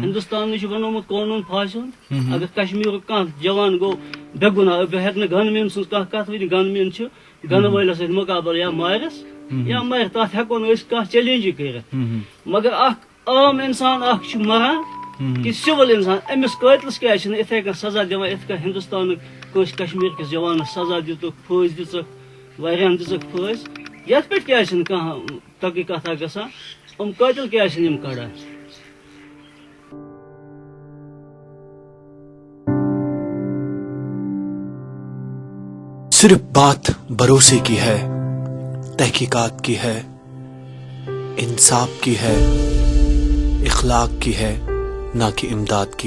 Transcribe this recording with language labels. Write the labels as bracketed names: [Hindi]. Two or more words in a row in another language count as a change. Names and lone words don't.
[Kashmiri] ہندوستانٕے چھُ بنومُت قونوٗن پھاسہِ ہُنٛد اگر کشمیٖرُک کانٛہہ جوان گوٚو بے گُناہ بہٕ ہٮ۪کہٕ نہٕ گن مین سٕنٛز کانٛہہ کتھ ؤنِتھ گن مین چھُ گنہٕ وٲلِس سۭتۍ مُقابل یا مارس یا مرِ تتھ ہٮ۪کو نہٕ أسۍ کانٛہہ چیلینجی کٔرِتھ مگر اکھ عام انسان اکھ چھُ مران کہ سِول انسان أمِس قٲتلس کیازِ چھِنہٕ اِتھے کٔنۍ سزا دِوان یِتھ کٔنۍ ہندوستانُک کٲنٛسہِ کشمیٖر کِس جوانس سزا دِتُکھ پھٲسۍ دِژٕکھ واریاہن دِژٕکھ پھٲسۍ یتھ پٮ۪ٹھ کیازِ چھِنہٕ کانٛہہ تحقیٖقاتا گژھان یِم قٲتل کیازِ چھِنہٕ یِم کڑان. [Urdu] صرف بات بھروسے کی ہے, تحقیقات کی ہے, انصاف کی ہے, اخلاق کی ہے, نہ کہ امداد کی.